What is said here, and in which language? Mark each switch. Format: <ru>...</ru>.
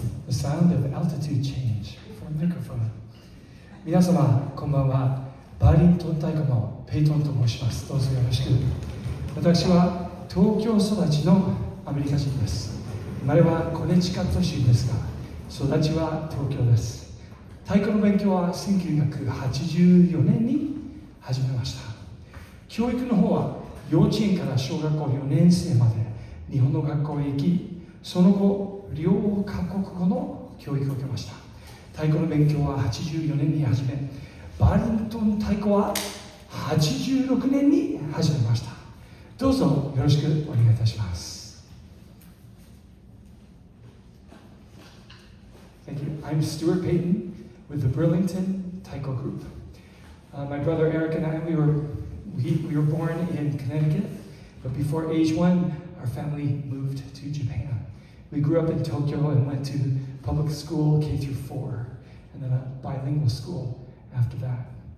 <ja>sound of altitude change from microphone. 皆様こんばんは。バーリントン太鼓のペイトンと申します。どうぞよろしく。私は東京育ちのアメリカ人です。生まれはコネチカット州ですが、育ちは東京です。太鼓の勉強は1984年に始めました。教育の方は幼稚園から小学校4年生まで日本の学校へ行き、その後両カ国語の教育を受けました。太鼓の勉強は84年に始め、バーリントン太鼓は86年に始めました。どうぞよろしくお願いいたします。</ja> <en>Thank you. I'm Stuart Payton with the Burlington Taiko group. My brother Eric and I, we were born in Connecticut, but before age 1, our family moved to Japan. We grew up in Tokyo and went to public school K through 4, and then a bilingual school after that.</en>